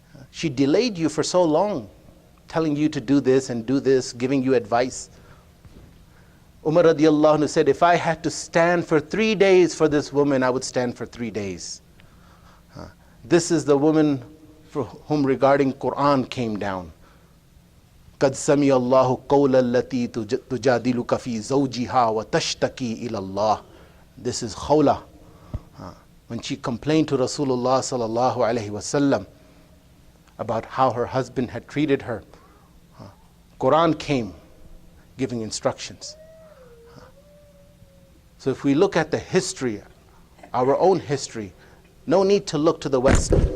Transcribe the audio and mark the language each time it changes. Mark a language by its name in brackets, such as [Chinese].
[English] She delayed you for so long, telling you to do this and do this, giving you advice. Umar radiallahu anhu said, if I had to stand for 3 days for this woman, I would stand for 3 days. This is the woman for whom regarding Quran came down. [Arabic] قد سمع الله قول التي تجادلك في زوجها وتشتكي إلى الله. [English] This is Khawla. When she complained to Rasulullah sallallahu alaihi wasallam about how her husband had treated her, Quran came giving instructions. So if we look at the history, our own history, no need to look to the West.